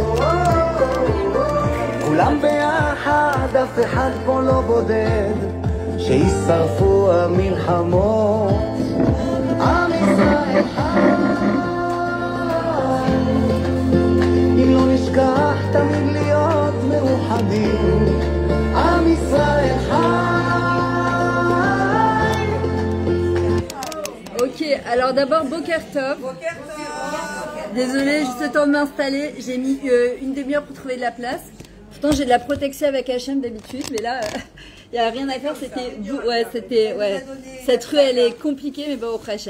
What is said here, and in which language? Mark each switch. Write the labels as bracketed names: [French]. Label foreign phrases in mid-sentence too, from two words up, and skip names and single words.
[Hebrew] כולם ביחד, אף אחד פה לא בודד, שישרפו המלחמות. עם ישראל חי, אם לא נשכח תמיד להיות מאוחדים. עם ישראל חי. [French] Ok, alors d'abord [Hebrew] בוקר טוב. [French] Désolée, juste le temps de m'installer, j'ai mis une demi-heure pour trouver de la place. Pourtant j'ai de la protection avec Hachem d'habitude, mais là il n'y a rien à faire, ouais, cette rue elle est compliquée, mais bon au Hachem.